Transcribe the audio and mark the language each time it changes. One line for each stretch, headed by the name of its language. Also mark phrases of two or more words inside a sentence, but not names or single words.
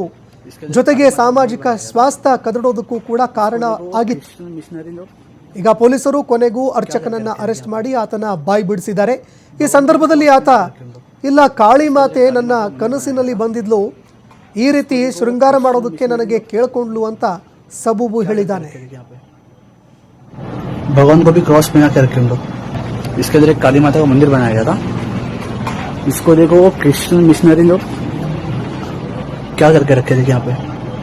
Kannada: ಜೊತೆಗೆ ಸಾಮಾಜಿಕ ಸ್ವಾಸ್ಥ್ಯ ಕದಡೋದಕ್ಕೂ ಕೂಡ ಕಾರಣ ಆಗಿತ್ತು. ಈಗ ಪೊಲೀಸರು ಕೊನೆಗೂ ಅರ್ಚಕನನ್ನ ಅರೆಸ್ಟ್ ಮಾಡಿ ಆತನ ಬಾಯಿ ಬಿಡಿಸಿದ್ದಾರೆ. ಈ ಸಂದರ್ಭದಲ್ಲಿ ಆತ ಇಲ್ಲ, ಕಾಳಿ ಮಾತೆ ನನ್ನ ಕನಸಿನಲ್ಲಿ ಬಂದಿದ್ಲು, ಈ ರೀತಿ ಶೃಂಗಾರ ಮಾಡೋದಕ್ಕೆ ನನಗೆ ಕೇಳ್ಕೊಂಡ್ಲು ಅಂತ ಸಬೂಬು ಹೇಳಿದ್ದಾನೆ.
Hindi: भगवान को भी क्रॉस पहना के रखे हम लोग. इसके अंदर एक काली माता का मंदिर बनाया गया था. इसको देखो, वो क्रिश्चियन मिशनरी लोग क्या करके रखे थे यहाँ पे.